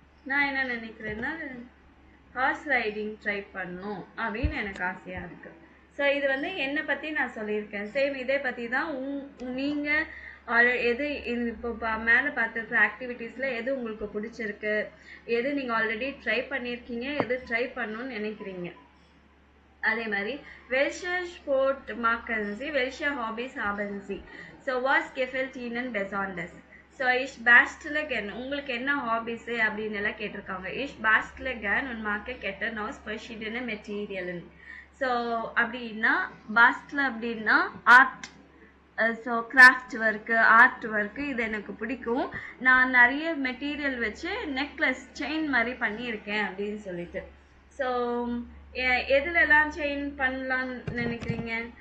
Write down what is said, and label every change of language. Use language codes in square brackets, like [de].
[ta] நான் என்ன நினைக்கிறேன்னா ஹார்ஸ் ரைடிங் ட்ரை பண்ணணும் அப்படின்னு எனக்கு ஆசையாக இருக்குது. ஸோ இது வந்து என்னை பற்றி நான் சொல்லியிருக்கேன். சேம் இதே பற்றி தான் நீங்கள் எது இப்போ மேலே பார்த்துருக்குற ஆக்டிவிட்டீஸில் எது உங்களுக்கு பிடிச்சிருக்கு, எது நீங்கள் ஆல்ரெடி ட்ரை பண்ணியிருக்கீங்க, எது ட்ரை பண்ணணும்னு நினைக்கிறீங்க. அதே மாதிரி [de] welche Sport machen Sie, welche Hobbys haben Sie? So was gefällt Ihnen besonders? So ich bastle gern, [ta] உங்களுக்கு என்ன ஹாபிஸு அப்படின்னு எல்லாம் கேட்டிருக்காங்க. [de] ich bastle gern und mag Ketten aus verschiedenen Materialien. [ta] So அப்படின்னா bastle அப்படின்னா art, so craft work, art work, இது எனக்கு பிடிக்கும். நான் நிறைய மெட்டீரியல் வச்சு நெக்லஸ் செயின் மாதிரி பண்ணியிருக்கேன் அப்படின்னு சொல்லிட்டு. ஸோ எதுலெல்லாம் செயின் பண்ணலான்னு நினைக்கிறீங்க?